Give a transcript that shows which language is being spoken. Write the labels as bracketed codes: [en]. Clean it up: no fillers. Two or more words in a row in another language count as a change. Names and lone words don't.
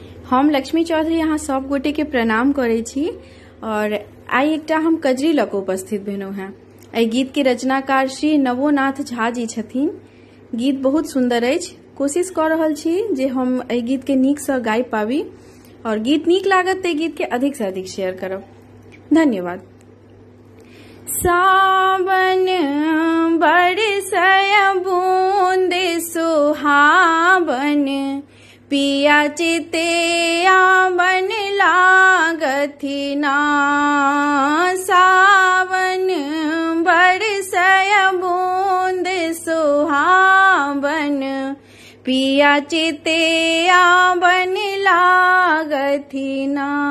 [mai] हम लक्ष्मी चौधरी यहाँ सब गोटे के प्रणाम करे छी और आई एकटा हम कजरी लऽ कऽ उपस्थित भेलहुँ हैं। एहि गीत के रचनाकार श्री नवोनाथ झा जी छथिन। गीत बहुत सुंदर अछि। कोशिश कऽ रहल छी जे हम एहि गीत के नीक सँ गाबि पाबी और गीत नीक लागत तऽ गीत के अधिक से अधिक शेयर करब। धन्यवाद। सावन बरसय बूंद सुहावन, पिया चिते आवन लागथि ना। सावन बरसय बूंद सुहावन, पिया चिते आवन लागथि ना।